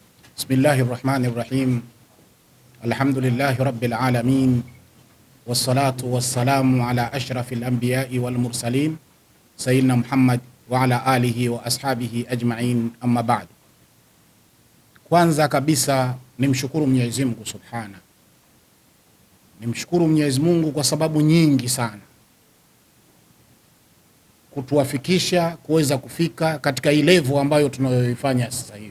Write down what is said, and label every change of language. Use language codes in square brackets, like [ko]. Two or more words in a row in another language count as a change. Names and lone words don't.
[ar] بسم الله الرحمن الرحيم. الحمد لله رب العالمين. والصلاة والسلام على أشرف الأنبياء والمرسلين سيدنا محمد وعلى آله وأصحابه أجمعين، أما بعد. [sw] Kwanza kabisa nimshukuru Mwenyezi Mungu Subhana. Nimshukuru Mwenyezi Mungu kwa sababu nyingi sana kutuwafikisha kuweza kufika katika ile level ambayo tunayoifanya sasa hivi.